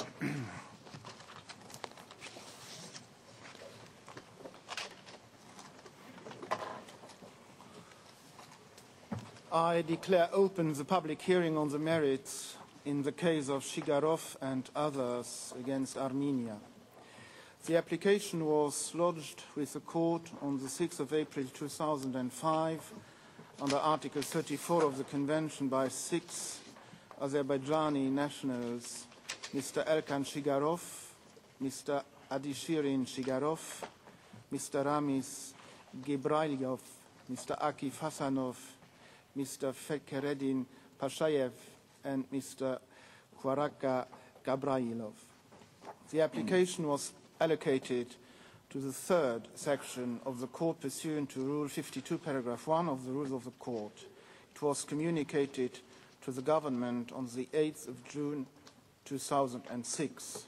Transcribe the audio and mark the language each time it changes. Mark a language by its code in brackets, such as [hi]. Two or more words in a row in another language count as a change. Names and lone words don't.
[en] I declare open the public hearing on the merits in the case of Chiragov and others against Armenia. The application was lodged with the court on the 6th of April 2005 under Article 34 of the Convention by 6 Azerbaijani nationals, Mr. Elkan Chiragov, Mr. Adishirin Chiragov, Mr. Ramis Gebrailyov, Mr. Akif Hasanov, Mr. Fekeredin Pashayev, and Mr. Kwaraka Gabrailov. The application was allocated to the third section of the court pursuant to Rule 52, paragraph 1 of the Rules of the Court. It was communicated to the government on the 8th of June 2006.